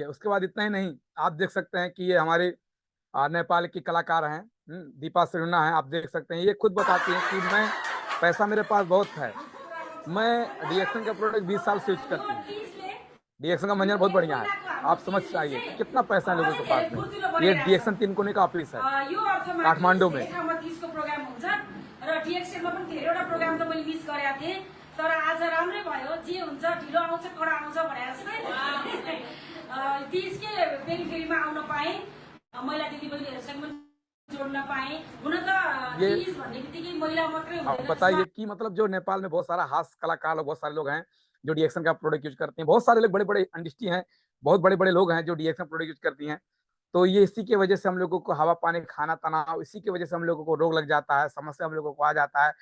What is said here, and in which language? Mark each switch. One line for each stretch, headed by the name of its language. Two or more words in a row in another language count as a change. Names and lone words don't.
Hindi: उसके बाद इतना ही नहीं, आप देख सकते हैं कि ये हमारे नेपाल की कलाकार हैं, दीपा सिन्हा है, आप देख सकते हैं। ये खुद बताती हैं कि मैं पैसा मेरे पास बहुत है, मैं डीएक्सन का प्रोडक्ट 20 साल से यूज करती हूँ। डीएक्सन का मंजर बहुत बढ़िया है, आप समझ चाहिए कि कितना पैसा है लोगों के पास में। ये डीएक्सन 3 कोने का ऑफिस है काठमाडौँ में।
Nepali: प्रोग्राम हुन्छ र डीएक्सएलमा पनि धेरैवटा प्रोग्राम त मैले मिस गरेका थिएँ, तर आज राम्रै भयो। जे हुन्छ ढिलो आउँछ कडा आउँछ भने जस्तै 30 के फेरि आउन पाएँ, महिला दिदीबहिनीहरूसँग पनि जोड्न पाएँ। हुन त 30 भन्ने बित्तिकै महिला मात्रै
Hindi: आप
Nepali: हुँदैन।
Hindi: बताइए कि मतलब जो नेपाल में बहुत सारा हास्य कलाकार लोग, बहुत सारे लोग हैं जो डीएक्सन का प्रोडक्ट यूज करते हैं। बहुत सारे लोग बड़े बड़े इंडस्ट्री हैं, बहुत बड़े बड़े लोग हैं जो डीएक्सन प्रोडक्ट यूज करती हैं। तो ये इसी की वजह से हम लोगों को हवा पानी खाना तनाव, इसी की वजह से हम लोगों को रोग लग जाता है, समस्या हम लोगों को आ जाता है।